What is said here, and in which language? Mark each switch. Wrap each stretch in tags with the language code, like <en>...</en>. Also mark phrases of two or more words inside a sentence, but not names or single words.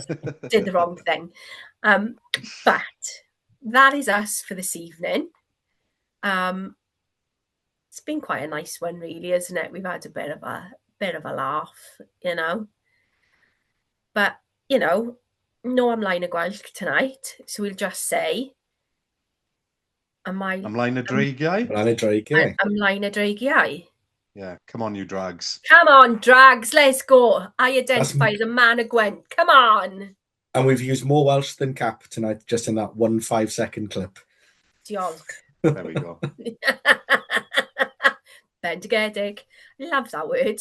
<en>Did the wrong thing. But that is us for this evening. It's been quite a nice one, really, isn't it? We've had a bit of a laugh, But no</en> <cy>ymlaen y</cy> <en>Welsh tonight, so we'll just say,</en> <cy>Ymlaen y dreigiau? Ymlaen y dreigiau.</cy> <en>Yeah, come on, you drags. Come on, drags, let's go. I identify as a man of Gwent. Come on. And we've used more Welsh than Cap tonight, just in that 1 5-second clip. Diolch. There we go. Bendigedig. Love that word.</en>